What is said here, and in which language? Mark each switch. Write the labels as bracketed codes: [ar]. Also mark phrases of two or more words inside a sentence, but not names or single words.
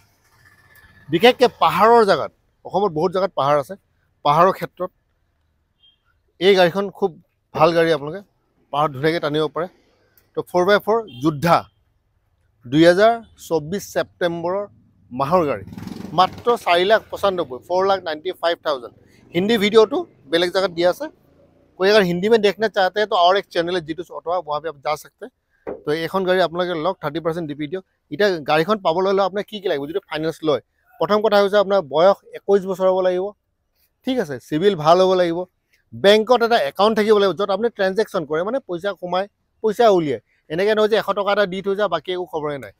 [as] বিশেষকৈ পাহাৰৰ জেগাত, অসমত বহুত জেগাত পাহাৰ আছে, পাহাৰৰ ক্ষেত্ৰত এই গাড়ীখন খুব ভাল গাড়ী, আপোনালোকে পাহাৰত ধুনীয়াকৈ টানিব পাৰে। তো 4x4 যোদ্ধা 2024 ছেপ্টেম্বৰৰ মাহৰ গাড়ী, মাত্ৰ 4,95,000, 4,95,000। [hi] हिंदी वीडियो तो बेलेग जगह दिया से, कोई अगर हिंदी में देखना चाहते हैं तो और एक चैनल है जीटू ऑटो, वहाँ पे आप जा सकते हैं। [as] तो এখন গাড়ী আপোনালোকে লওক, 30% DP দিয়ক। এতিয়া গাড়ীখন পাবলৈ হ'লে আপোনাক কি লাগিব, যদি ফাইনেন্স লয়, প্ৰথম কথা হৈছে আপোনাৰ বয়স 21 বছৰ হ'ব লাগিব, ঠিক আছে, চিভিল ভাল হ'ব লাগিব, বেংকত এটা একাউণ্ট থাকিব লাগিব য'ত আপুনি ট্ৰেনজেকশ্যন কৰে, মানে পইচা সোমাই পইচা উলিয়ায়। এনেকৈ নহয় যে 100 টকা এটা দি থৈ যায় বাকী একো খবৰেই নাই।